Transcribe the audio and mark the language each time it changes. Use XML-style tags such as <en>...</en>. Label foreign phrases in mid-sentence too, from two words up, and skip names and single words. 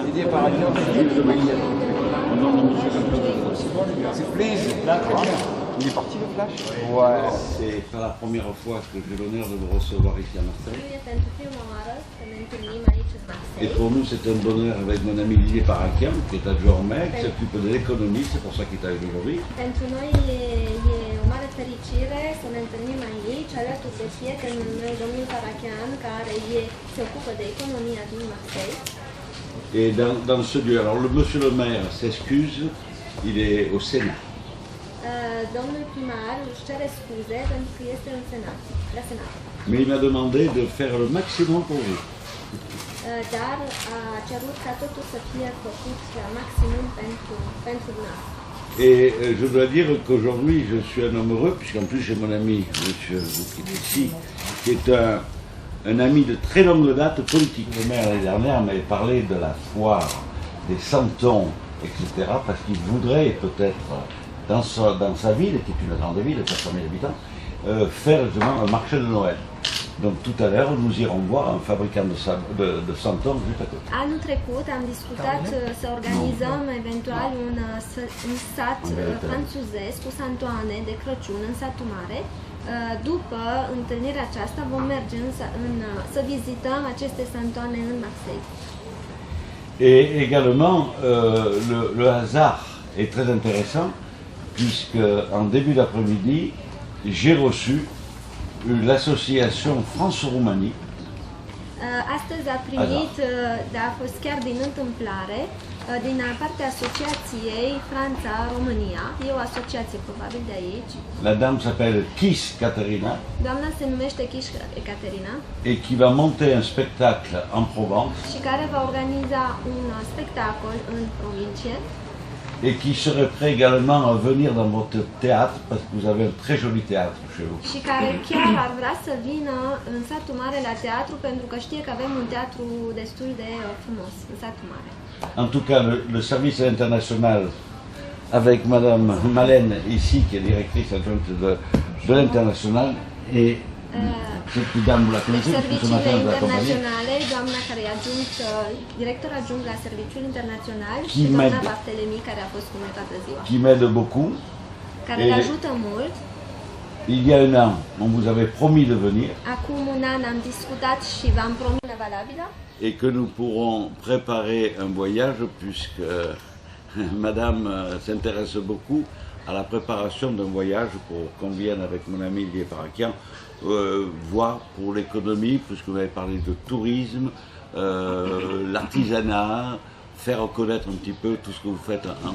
<fr>Didier Parakian. C'est plaisir. Il est parti le flash? Ouais. C'est pas la première fois que j'ai l'honneur de vous recevoir ici à Marseille. Et pour nous, c'est un bonheur avec mon ami Didier Parakian, qui est adjoint au maire, qui s'occupe de l'économie, c'est pour ça qu'il est avec nous aujourd'hui.</fr> <ro>Pentru noi e o mare fericire să ne întâlnim aici, alături de prietenul meu, domnul Parakian, care se ocupă de economia din Marseille.</ro> <fr>Et dans ce lieu, alors le monsieur le maire s'excuse, il est au Sénat.</fr> <ro>Domnul primar își cere scuze pentru că este în Senat, la Senat.</ro> <fr>Mais il m'a demandé de faire le maximum pour vous.</fr> <ro>Dar a cerut ca totul să fie făcut la maximum pentru noi.</ro> <fr>Et je dois dire qu'aujourd'hui, je suis un homme heureux, puisqu'en plus j'ai mon ami, monsieur qui est ici, qui est un ami de très longue date politique. Le maire l'année dernière m'avait parlé de la foire, des santons, etc., parce qu'il voudrait peut-être, dans sa ville, qui est une grande ville de 400 000 habitants, faire justement un marché de Noël. Donc tout à l'heure, nous irons voir un fabricant de santons juste à côté.</fr> <ro>Anul trecut am discutat să organizăm eventual un sat franțuzesc cu santoane de Crăciun în satul mare. După întâlnirea aceasta vom merge să vizităm aceste santoane în Marseille.</ro> <fr>Et également, le hasard est très intéressant, puisque en début d'après-midi, j'ai reçu l'association France-Roumanie.</fr> <ro>Astăzi a primit, dar a fost chiar din întâmplare, din partea asociației Franța-România. E o asociație probabil de aici.</ro> <fr>La dame s'appelle Kiss Caterina.</fr> <ro>Doamna se numește Kiss Caterina.</ro> <fr>Et qui va monter un spectacle en Provence.</fr> <ro>Și care va organiza un spectacol în provincie.</ro> <fr>Et qui serait prêt également à venir dans votre théâtre, parce que vous avez un très joli théâtre chez vous.</fr> <ro>Și care chiar ar vrea să vină în satul mare la teatru, pentru că știe că avem un teatru destul de frumos în satul mare.</ro> <fr>En tout cas, le service international, avec Madame Malène ici, qui est directrice adjointe de l'international, et cette dame, vous la connaissez, parce que ce matin</fr> <ro>Serviciile</ro> <fr>vous l'accompagnez.</fr> <ro>internaționale, doamna care e director adjunct la Serviciul Internațional și doamna Barthelemy, care a fost cu noi toată ziua.</ro> <fr>Qui m'aide beaucoup.</fr> <ro>Care îl ajută mult.</ro> <fr>Il y a un an, on vous avait promis de venir.</fr> <ro>Acum un an am discutat și v-am promis valabilă.</ro> <fr>Et que nous pourrons préparer un voyage, puisque Madame s'intéresse beaucoup à la préparation d'un voyage pour qu'on vienne avec mon ami Didier Parakian voir pour l'économie, puisque vous avez parlé de tourisme, l'artisanat, faire reconnaître un petit peu tout ce que vous faites en...</fr>